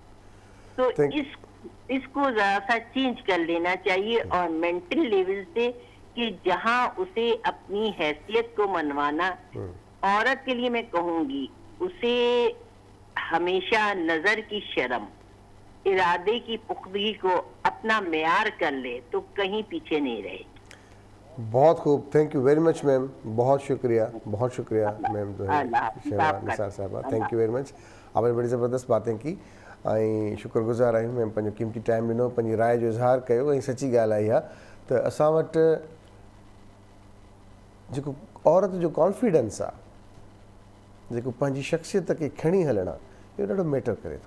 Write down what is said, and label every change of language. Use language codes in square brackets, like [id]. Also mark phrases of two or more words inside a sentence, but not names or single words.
[ur] تو اس کو ذرا سا چینج کر لینا چاہیے اور [en] mental level [ur] سے کہ جہاں اسے اپنی حیثیت کو منوانا, عورت کے لیے میں کہوں گی اسے ہمیشہ نظر کی شرم, ارادے کی پختگی کو اپنا معیار کر لے تو کہیں پیچھے نہیں رہے. بہت خوب, [en] thank you very much [ur] میم, بہت شکریہ, بہت شکریہ میم نثار صاحبہ, [en] thank you very much. [ur] آپ نے بڑی زبردست باتیں کی [sd] ऐं शुक्रगुज़ार आहियूं मैम, पंहिंजो क़ीमती टाइम ॾिनो, पंहिंजी राय जो इज़हार कयो ऐं सची ॻाल्हि आहे इहा त असां वटि जेको औरत जो कॉन्फिडेंस आहे, जेको पंहिंजी शख़्सियत खे खणी हलणु आहे, इहो ॾाढो मैटर करे थो.